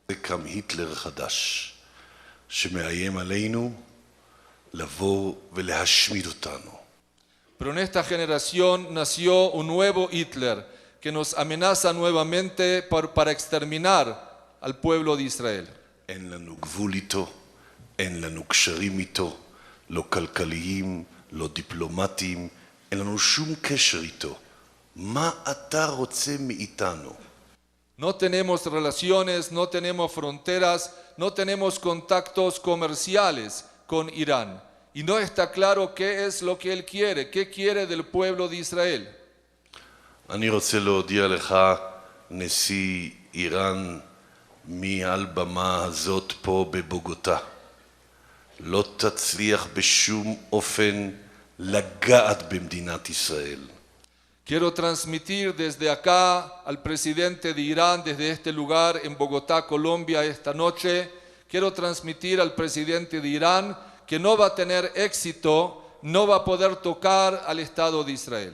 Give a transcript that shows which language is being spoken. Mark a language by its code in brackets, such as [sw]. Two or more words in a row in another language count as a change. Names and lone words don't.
[es] Pero en esta generación nació un nuevo Hitler que nos amenaza nuevamente para exterminar al pueblo de Israel. [he] אין לנו גבול איתו, אין לנו קשרים איתו, לא כלכליים, לא דיפלומטיים, אין לנו שום קשר איתו, מה אתה רוצה מאיתנו? [es] No tenemos relaciones, no tenemos fronteras, no tenemos contactos comerciales con Irán. Y no está claro qué es lo que él quiere, qué quiere del pueblo de Israel. [he] אני רוצה להודיע לך, נשיא איראן, מעל במה הזאת פה בבוגוטה. לא תצליח בשום אופן לגעת במדינת ישראל. [es] Quiero transmitir desde acá al presidente de Irán, desde este lugar en Bogotá, Colombia, esta noche. Quiero transmitir al presidente de Irán que no va a tener éxito, no va a poder tocar al Estado de Israel.